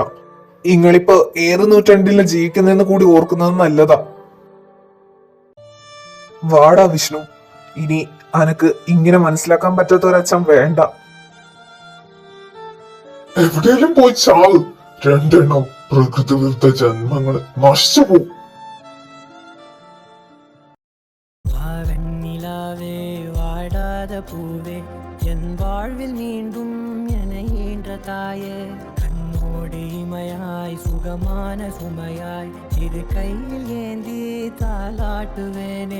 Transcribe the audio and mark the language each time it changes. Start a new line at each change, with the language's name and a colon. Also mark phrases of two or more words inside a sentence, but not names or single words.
Malayalam: നിങ്ങളിപ്പോ ഏത് നൂറ്റാണ്ടിലാണ് ജീവിക്കുന്നതെന്ന് കൂടി ഓർക്കുന്നത് നല്ലതാ. വാടാ വിഷ്ണു, ഇനി അനക്ക് ഇങ്ങനെ മനസ്സിലാക്കാൻ പറ്റാത്ത ഒരച്ഛൻ വേണ്ട. എവിടെയെങ്കിലും പോയി ചാവ്. രണ്ടെണ്ണം പ്രകൃതി വിരുദ്ധ ജന്മങ്ങള് നശിച്ചു പോവും.
Tamil: வாவெண்ணிலாவே வாடாத பூவே என் வாழ்வில் மீண்டும் என ஈன்ற தாயே கண்ணோடு இமையாய் சுகமான சுமையாய் இரு கையில் ஏந்தி தாலாட்டுவேனே